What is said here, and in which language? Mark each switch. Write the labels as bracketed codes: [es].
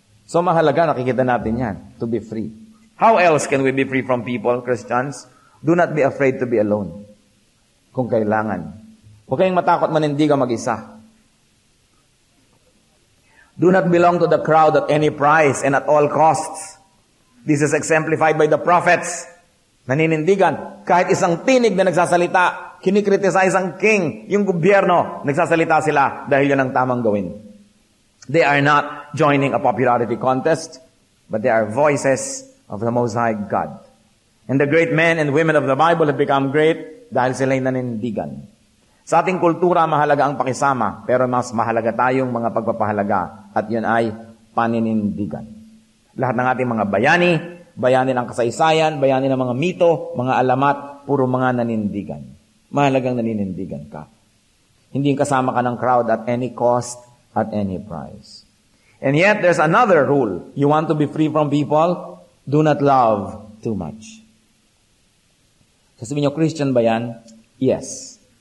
[en] So [tl] mahalaga, nakikita natin yan, [en] to be free. How else can we be free from people, Christians? Do not be afraid to be alone. [tl] Kung kailangan. Huwag kayong matakot manindigan mag-isa. [en] Do not belong to the crowd at any price and at all costs. This is exemplified by the prophets. [tl] Naninindigan. Kahit isang tinig na nagsasalita, kinikriticize ang king, yung gobyerno, nagsasalita sila dahil yun ang tamang gawin. [en] They are not joining a popularity contest, but they are voices of the Most High God. And the great men and women of the Bible have become great [tl] dahil sila'y naninindigan. Sa ating kultura, mahalaga ang pakisama, pero mas mahalaga tayong mga pagpapahalaga, at yun ay paninindigan. Lahat ng ating mga bayani ng kasaysayan, bayani ng mga mito, mga alamat, puro mga nanindigan. Mahalagang naninindigan ka. Hindi kasama ka ng crowd [en] at any cost, at any price. And yet, there's another rule. You want to be free from people? Do not love too much. [tl] Sasabihin nyo, Christian ba yan? [en] Yes.